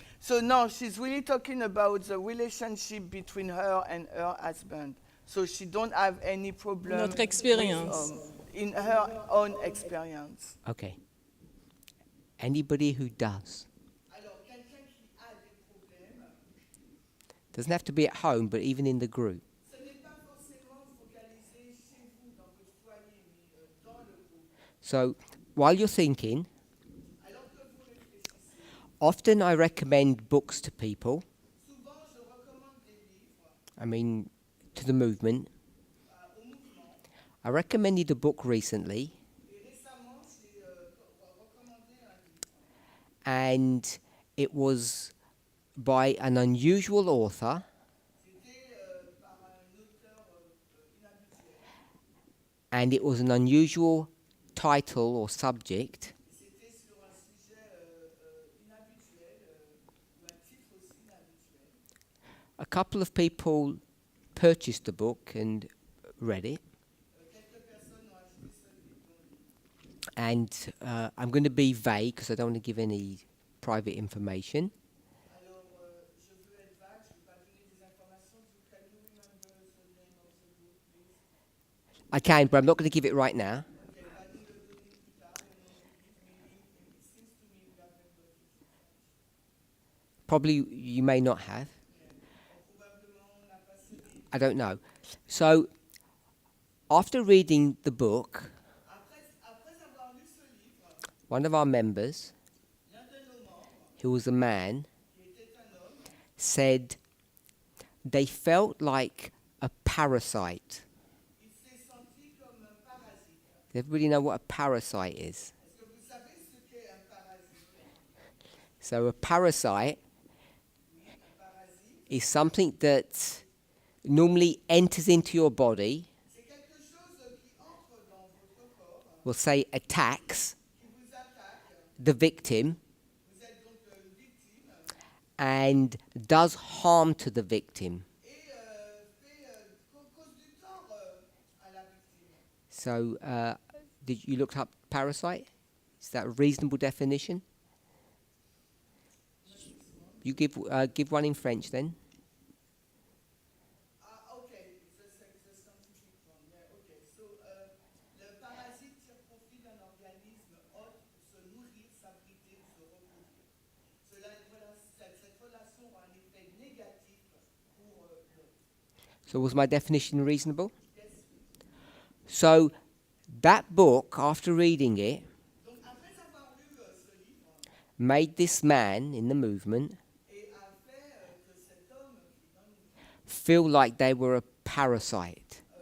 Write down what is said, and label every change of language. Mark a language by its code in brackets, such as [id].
[en] So no, she's really talking about the relationship between her and her husband. So she don't have any problem. [fr] Notre expérience. [en] In her own experience. Okay. Anybody who does. [fr] Alors, quelqu'un qui a des problèmes, [en] Doesn't have to be at home, but even in the group. [fr] ce n'est pas forcément focalisé chez vous, dans votre foyer, mais dans le groupe. [en] So while you're thinking, [fr] Alors que vous réfléchissez, [en] often I recommend books to people. [fr] souvent je recommande des livres [en] I mean, to the movement. [fr] au mouvement. [en] I recommended a book recently, [fr] Et récemment, j'ai recommandé un livre. [en] and it was by an unusual author, [fr] C'était par un auteur inhabituel. [en] and it was an unusual title or subject. [fr] C'était sur un sujet inhabituel, ou un titre aussi inhabituel. [en] A couple of people purchased the book and read it, [fr] Quelques personnes ont acheté ce livre. [en] and I'm going to be vague because I don't want to give any private information. [fr] Alors, je veux être vague, je ne veux pas donner des informations. [en] Can you remember the name of the book, please? I can, but I'm not going to give it right now. Okay, [fr] pas de le donner plus tard, mais non, [en] it seems to me we haven't got it in French. Probably you may not have. [fr] Probablement, on n'a pas ce livre. [en] I don't know. So, after reading the book, [fr] Après avoir lu ce livre, [en] one of our members, [fr] l'un de nos membres, [en] who was a man, [fr] qui était un homme, [en] said they felt like a parasite. [fr] il s'est senti comme un parasite. [en] Does everybody know what a parasite is? [fr] Est-ce que vous savez ce qu'est un parasite? [en] So, a parasite [fr] Oui, un parasite, [en] is something that normally enters into your body, [fr] c'est quelque chose qui entre dans votre corps, [en] we'll say attacks [fr] qui vous attaque. [en] the victim, [fr] Vous êtes donc une victime [en] and does harm to the victim. [fr] et cause du tort à la victime. [en] So, did you look up parasite? Is that a reasonable definition? You give one in French then. Okay, the scientific one. Yeah, okay. [fr] So, le parasite tire profit d'un organisme hôte pour se nourrir, s'abriter ou se reproduire. Voilà, cette relation [en] So was my definition reasonable? So that book, after reading it, made this man in the movement feel like they were a parasite.